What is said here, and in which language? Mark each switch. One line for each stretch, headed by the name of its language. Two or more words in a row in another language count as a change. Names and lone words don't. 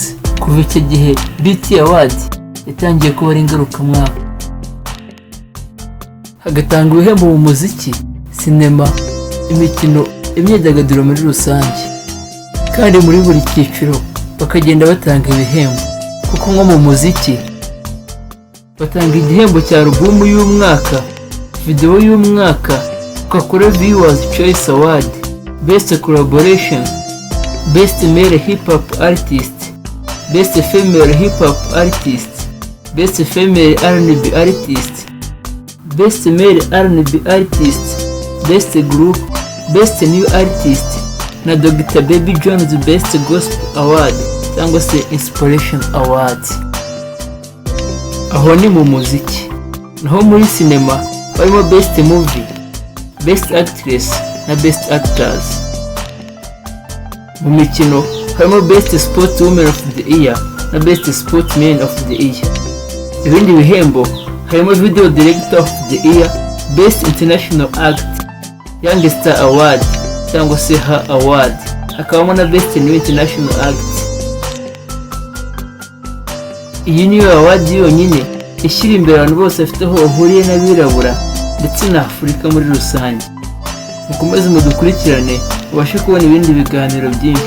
Kinyarwanda: Kuva icyo gihe BET Awards yatangiye kuba ari ingarukamwaka, hagatanga ibihembo mu muziki, sinema, imikino, imyidagaduro muri rusange. Kandi muri buri cyiciro bakagenda batanga ibihembo, kuko nko mu muziki batanga igihembo cya alubumu y'umwaka, video y'umwaka, Coca-Cola Viewers Choice Award, Best Collaboration, Best Male Hip Hop Artist, Best Female Hip Hop Artist, Best Female R&B Artist, Best Male R&B Artist, Best Group, Best New Artist na Dr. Baby Jones Best Gospel Award cyangwa se Inspiration Awards. Aho ni mu muziki. Naho muri sinema harimo Best Movie, Best Actress na Best Actors. Mu mikino harimo Best Sport Woman of the Year na Best Sportsman of the Year. Ibindi bihembo harimo Video Director of the Year, Best International Act, Young Star Award cyangwa se HA Award, hakabamo na Best New International Act. Iyi niyo award yonyine ishyira imbere abantu bose bafite aho bahuriye n'abirabura ndetse na Afurika muri rusange. Mukomeze mudukurikirane ubashe kubona ibindi biganiro byinshi.